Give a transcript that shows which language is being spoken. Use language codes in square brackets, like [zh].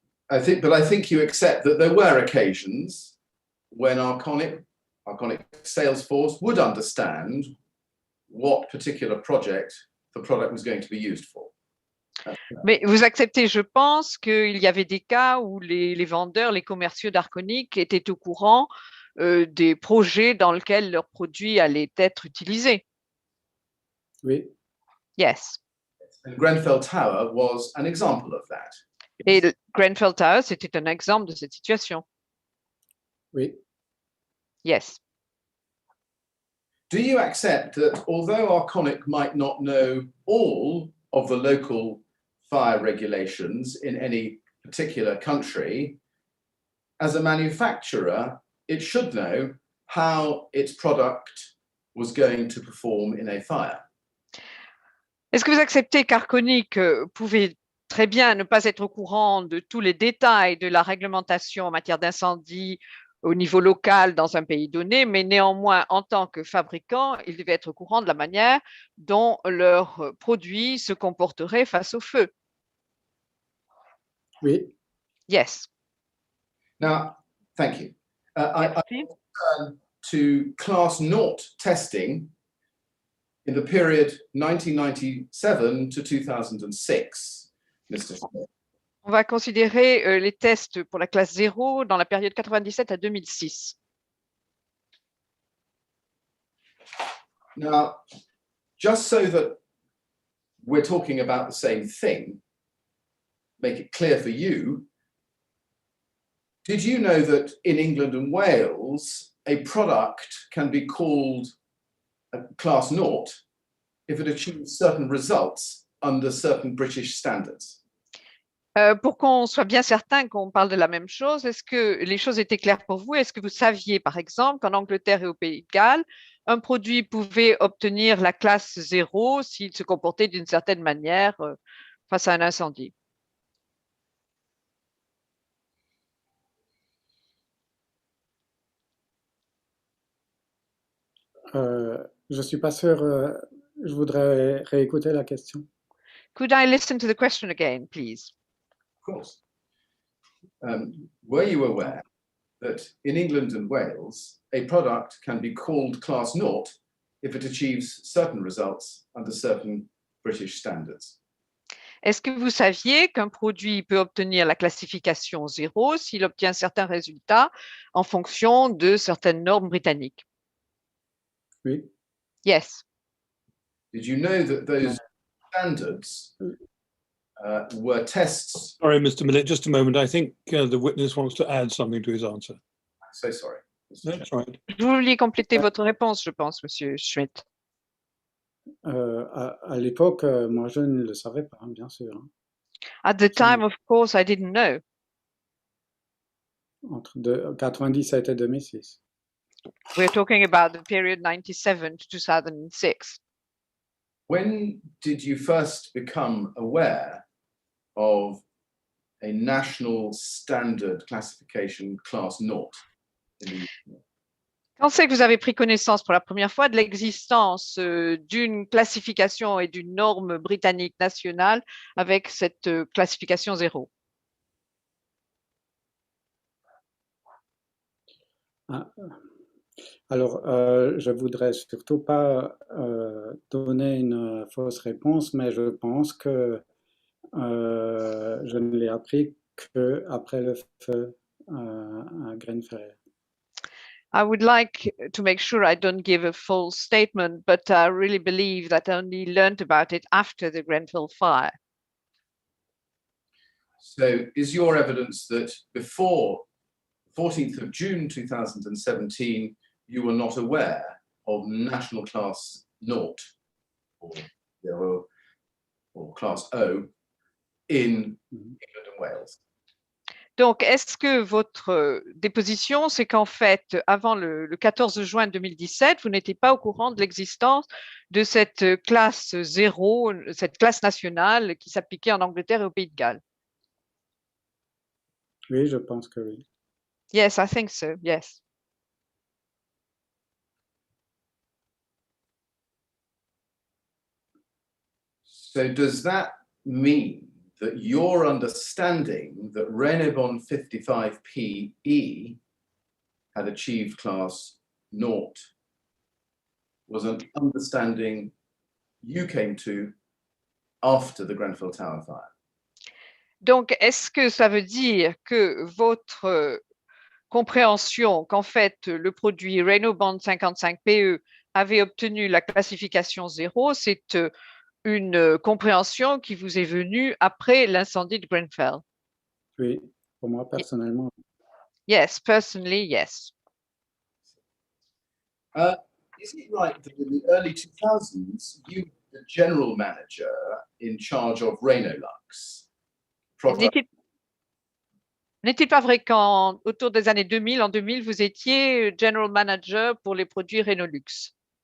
[en] I think you accept that there were occasions when Arconic sales force would understand what particular project the product was going to be used for. [fr] Mais vous acceptez, je pense, qu'il y avait des cas où les vendeurs, les commerciaux d'Arconic étaient au courant des projets dans lesquels leurs produits allaient être utilisés. Oui. [en] Yes. And Grenfell Tower was an example of that. [fr] Et Grenfell Tower, c'était un exemple de cette situation. Oui. [en] Yes. Do you accept that although Arconic might not know all of the local fire regulations in any particular country, as a manufacturer, it should know how its product was going to perform in a fire? [fr] Est-ce que vous acceptez qu'Arconic pouvait très bien ne pas être au courant de tous les détails de la réglementation en matière d'incendie au niveau local dans un pays donné, mais néanmoins, en tant que fabricant, il devait être au courant de la manière dont leurs produits se comporteraient face au feu? Oui. [en] Yes. Now, thank you. I turn to Class 0 testing in the period 1997 to 2006, Mr. Schmidt. [fr] On va considérer les tests pour la classe 0 dans la période 97 à 2006. [en] Now, just so that we're talking about the same thing, make it clear for you. Did you know that in England and Wales, a product can be called a class naught if it achieves certain results under certain British standards? [fr] Pour qu'on soit bien certain qu'on parle de la même chose, est-ce que les choses étaient claires pour vous? Est-ce que vous saviez, par exemple, qu'en Angleterre et au Pays de Galles, un produit pouvait obtenir la classe 0 s'il se comportait d'une certaine manière face à un incendie? Je suis pas sûr. Je voudrais réécouter la question. [en] Could I listen to the question again, please? Of course. Were you aware that in England and Wales, a product can be called class naught if it achieves certain results under certain British standards? [fr] Est-ce que vous saviez qu'un produit peut obtenir la classification 0 s'il obtient certains résultats en fonction de certaines normes britanniques? Oui. [en] Yes. Did you know that those standards were tests? Sorry, Mr. Millett, just a moment. I think the witness wants to add something to his answer. I'm so sorry. That's right. [fr] Vous vouliez compléter votre réponse, je pense, Monsieur Schmidt. À l'époque, moi, je ne le savais pas, bien sûr. Hein. [en] At the time, of course, I didn't know. [fr] Entre 97 et 2006. [en] We're talking about the period 97 to 2006. When did you first become aware of a national standard classification class naught in the UK? [fr] Quand c'est que vous avez pris connaissance pour la première fois de l'existence d'une classification et d'une norme britannique nationale avec cette classification 0? Alors, je voudrais surtout pas donner une fausse réponse, mais je pense que je ne l'ai appris qu'après le feu à Grenfell. [en] I would like to make sure I don't give a false statement, but I really believe that I only learned about it after the Grenfell fire. So is your evidence that before 14th of June 2017, you were not aware of national class naught or class O in England and Wales? [fr] Donc, est-ce que votre déposition, c'est qu'en fait, avant le 14 juin 2017, vous n'étiez pas au courant de l'existence de cette classe 0, cette classe nationale qui s'appliquait en Angleterre et au Pays de Galles? Oui, je pense que oui. [en] Yes, I think so, yes. So does that mean that your understanding that Renobon 55PE had achieved class naught was an understanding you came to after the Grenfell Tower fire? [fr] Donc, est-ce que ça veut dire que votre compréhension qu'en fait, le produit Renobon 55PE avait obtenu la classification 0, c'est une compréhension qui vous est venue après l'incendie de Grenfell? Oui, pour moi personnellement. [en] Yes, personally, yes. Is it right that in the early 2000s, you were the general manager in charge of Renolux? [fr] N'est-il pas vrai qu'autour des années 2000, en 2000, vous étiez [en] general manager [fr] pour les produits Renolux?